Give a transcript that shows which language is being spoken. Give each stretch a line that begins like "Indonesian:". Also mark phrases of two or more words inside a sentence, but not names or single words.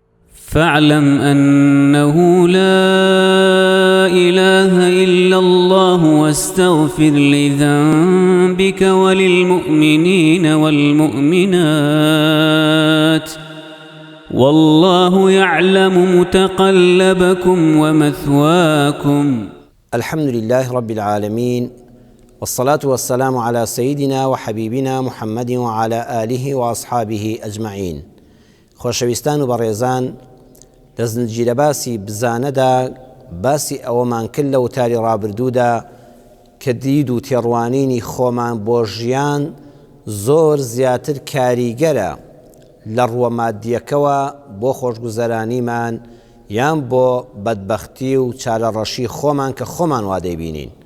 Arabic: فاعلم أنه لا إله إلا الله واستغفر لذنبك وللمؤمنين والمؤمنات والله يعلم متقلبكم ومثواكم. الحمد لله رب العالمين، والصلاة والسلام على سيدنا وحبيبنا محمد وعلى آله وأصحابه أجمعين.
Central Kurdish: خۆشەویستان و بەڕێزان، لە زنجیرە باسی بزانەدا باسی ئەوەمان کرد لە وتاری ڕابردوودا کە دید و تێڕوانینی خۆمان بۆ ژیان زۆر زیاتر کاریگەرە لە ڕووە مادیەکەوە بۆ خۆشگوزەرانیمان یان بۆ بەدبەختی و چارەڕەشی خۆمان کە خۆمان وا دەیبینین.